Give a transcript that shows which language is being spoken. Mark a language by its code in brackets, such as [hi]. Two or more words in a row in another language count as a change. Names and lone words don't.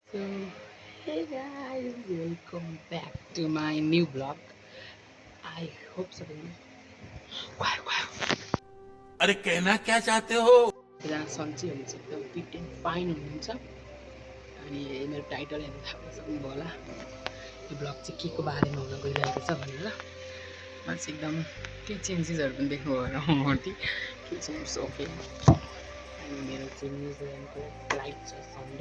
[en] So, hey guys, welcome back to my new vlog. I hope so. [hi] अरे कहना क्या चाहते हो? [ne] एकजना सन्चै हुनुहुन्छ, एकदम [en] fit and fine [ne] हुनुहुन्छ। अनि मेरो टाइटल हेर्न थाहा सक्नुभयो होला। यो भ्लग चाहिँ के को बारेमा हुन गइरहेको छ भनेर। मलाई चाहिँ एकदम केही चेन्जेसहरू पनि देख्नुभयो होला ममाथि। के चेन्ज ओके। अनि मेरो चाहिँ न्युजिल्यान्डको फ्लाइट छ सन्डे।